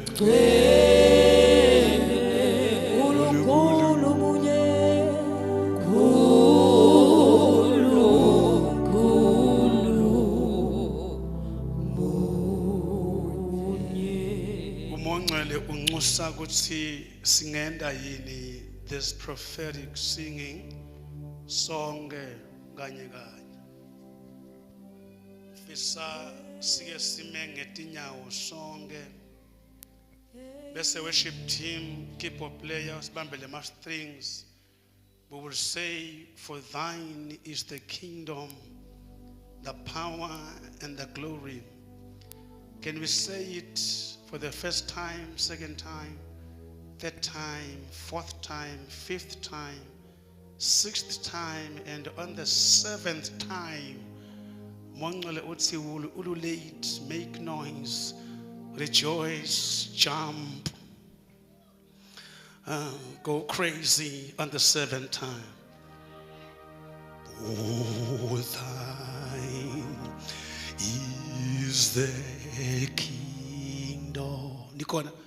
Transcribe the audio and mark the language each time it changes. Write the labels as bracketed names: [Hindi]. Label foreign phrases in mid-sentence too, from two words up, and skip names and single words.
[Swati] Nkulunkulu munye Umongcwele unxusa ukuthi singenda yini [English] this prophetic singing [Swati] sonke kanye kanye. Fisa sike sime ngetinyawo sonke. Bese [English] worship team, keyboard players, [Swati] bambele ma strings. [English] We will say, for thine is the kingdom, the power and the glory. Can we say it for the first time, second time, third time, fourth time, fifth time, sixth time, and on the seventh time? [Swati] Mongcwele uthi ululate, [English] make noise, rejoice, jump, go crazy on the seventh time. Oh, thine is the kingdom. Nikona.